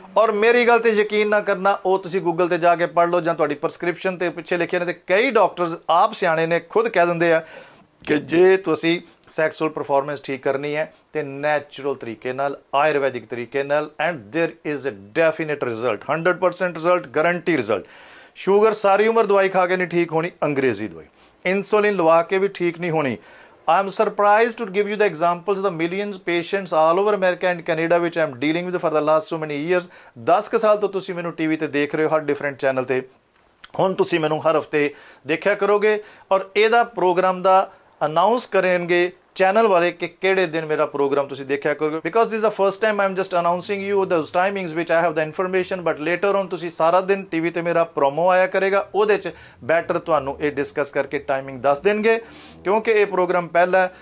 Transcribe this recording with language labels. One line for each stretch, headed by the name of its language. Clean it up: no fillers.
Punjabi: ਔਰ ਮੇਰੀ ਗੱਲ ਤੇ ਯਕੀਨ ਨਾ ਕਰਨਾ, ਉਹ ਤੁਸੀਂ ਗੂਗਲ ਤੇ ਜਾ ਕੇ ਪੜ੍ਹ ਲਓ ਜਾਂ ਤੁਹਾਡੀ ਪ੍ਰਸਕ੍ਰਿਪਸ਼ਨ ਤੇ ਪਿੱਛੇ ਲਿਖੇ ਨੇ, ਤੇ ਕਈ ਡਾਕਟਰਸ ਆਪ ਸਿਆਣੇ ਨੇ ਖੁਦ ਕਹਿ ਦਿੰਦੇ ਆ ਕਿ ਜੇ ਤੁਸੀਂ ਸੈਕਸੁਅਲ ਪਰਫਾਰਮੈਂਸ ਠੀਕ ਕਰਨੀ ਹੈ ਤੇ ਨੈਚੁਰਲ ਤਰੀਕੇ ਨਾਲ, ਆਯੁਰਵੈਦਿਕ ਤਰੀਕੇ ਨਾਲ,
English: And there is a definite result, 100% result, guarantee result.
Punjabi: Sugar ਸਾਰੀ ਉਮਰ ਦਵਾਈ ਖਾ ਕੇ ਨਹੀਂ ਠੀਕ ਹੋਣੀ, ਅੰਗਰੇਜ਼ੀ ਦਵਾਈ, ਇਨਸੂਲਿਨ ਲਵਾ ਕੇ ਵੀ ਠੀਕ ਨਹੀਂ ਹੋਣੀ।
English: I am surprised to give you the examples of the millions patients all over America and Canada which I am dealing with for the last so many years।
Punjabi: 10 ਕੁ ਸਾਲ ਤੋਂ ਤੁਸੀਂ ਮੈਨੂੰ ਟੀਵੀ ਤੇ ਦੇਖ ਰਹੇ ਹੋ, ਹਰ ਡਿਫਰੈਂਟ ਚੈਨਲ ਤੇ। ਹੁਣ ਤੁਸੀਂ ਮੈਨੂੰ ਹਰ ਹਫਤੇ ਦੇਖਿਆ ਕਰੋਗੇ ਔਰ ਇਹਦਾ ਪ੍ਰੋਗਰਾਮ ਦਾ ਅਨਾਉਂਸ ਕਰਨਗੇ ਚੈਨਲ ਵਾਲੇ ਕਿ ਕਿਹੜੇ ਦਿਨ ਮੇਰਾ ਪ੍ਰੋਗਰਾਮ ਤੁਸੀਂ ਦੇਖਿਆ ਕਰੋਗੇ।
English: because this is the first time I am just announcing you those timings which I have the information, but later on
Punjabi: ਤੁਸੀਂ ਸਾਰਾ ਦਿਨ ਟੀਵੀ ਤੇ ਮੇਰਾ ਪ੍ਰੋਮੋ ਆਇਆ ਕਰੇਗਾ, ਉਹਦੇ 'ਚ ਬੈਟਰ ਤੁਹਾਨੂੰ ਇਹ ਡਿਸਕਸ ਕਰਕੇ ਟਾਈਮਿੰਗ ਦੱਸ ਦੇਣਗੇ ਕਿਉਂਕਿ ਇਹ ਪ੍ਰੋਗਰਾਮ ਪਹਿਲਾ ਹੈ।